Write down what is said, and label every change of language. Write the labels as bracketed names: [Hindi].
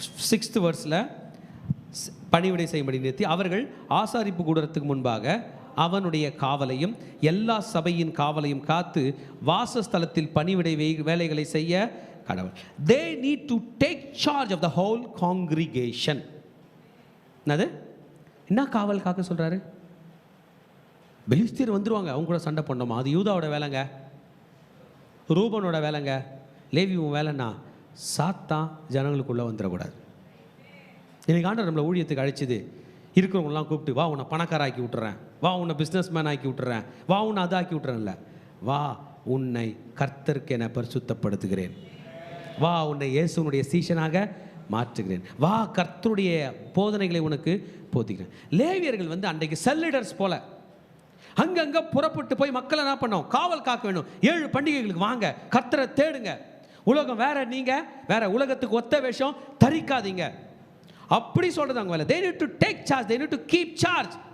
[Tamil] 6th verseல பணிவிடை செய்யும்படி நிறுத்தி அவர்கள் ஆசாரிப்பு கூடத்துக்கு முன்பாக அவனுடைய காவலையும் எல்லா சபையின் காவலையும் காத்து வாசஸ்தலத்தில் பணிவிடை வேலைகளை செய்ய கடவுள். [English] they need to take charge of the whole congregation. [Tamil] என்னது? என்ன காவல் காக்க சொல்றாரு? பெலிஸ்தியர் வந்துருவாங்க, அவங்க கூட சண்டை பண்ணோமா? அது யூதாவோட வேலைங்க, ரூபனோட வேலைங்க. லேவியும் வேலைன்னா சாத்தான் ஜனங்களுக்குள்ளே வந்துடக்கூடாது. இன்னைக்கு ஆண்டவர் நம்மளை ஊழியத்துக்கு அழைச்சிது, இருக்கிறவங்களாம் கூப்பிட்டு வா உன்னை பணக்காராக்கி விட்டுறேன், வா உன்னை பிஸ்னஸ் மேன் ஆக்கி விட்டுறேன், வா உன்னை அதாக்கி விட்டுறேன்ல, வா உன்னை கர்த்தருக்கு என பரிசுத்தப்படுத்துகிறேன், வா உன்னை இயேசுனுடைய சீஷனாக மாற்றுகிறேன், வா கர்த்தருடைய போதனைகளை உனக்கு போதிக்கிறேன். லேவியர்கள் வந்து அன்றைக்கு செல்லிடர்ஸ் போல அங்கங்கே புறப்பட்டு போய் மக்களை என்ன பண்ணோம்? காவல் காக்க வேண்டும். 7 பண்டிகைகளுக்கு வாங்க, கர்த்தரை தேடுங்க. உலகம் வேற, நீங்க வேற. உலகத்துக்கு ஒத்த வேஷம் தரிக்காதீங்க. அப்படி சொல்றது அவங்க வேலை. [English] they need to take charge, they need to keep charge.